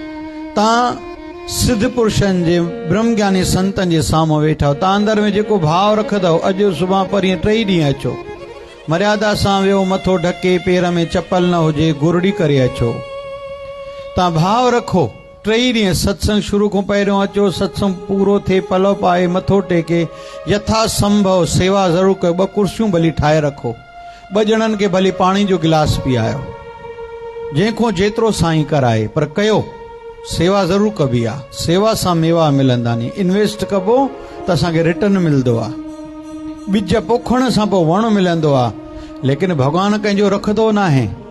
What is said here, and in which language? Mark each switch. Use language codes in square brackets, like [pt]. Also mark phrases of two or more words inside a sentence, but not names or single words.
[sd] तव्हां सिद्ध पुरुषनि जे ब्रह्मज्ञानी संतनि जे साम्हूं वेठा हो, तव्हां अंदर में जेको भाव रखंदव, अॼु सुभाणे परीहं 3 ॾींहं अचो, मर्यादा सां वियो, मथो ढके, पेर में चप्पल न हुजे, गुरड़ी करे अचो। तव्हां भाव रखो, 3 ॾींहं सत्संग शुरू खां पहिरियों अचो, सत्संग पूरो थिए, पलव पाए, मथो टेके, यथा संभव सेवा ज़रूर कयो। 2 कुर्सियूं भली ठाहे रखो, 2 ॼणनि खे भली पाणी जो गिलास पीआयो, जंहिंखो जेतिरो साईं कराए, पर कयो। सेवा ज़रूर कबी आहे, सेवा सां मेवा मिलंदा नी। इन्वेस्ट कबो त असांखे रिटर्न मिलंदो आहे। ॿिज पोखण सां पोइ वण मिलंदो आहे, लेकिन भॻवान कंहिंजो रखंदो न आहे।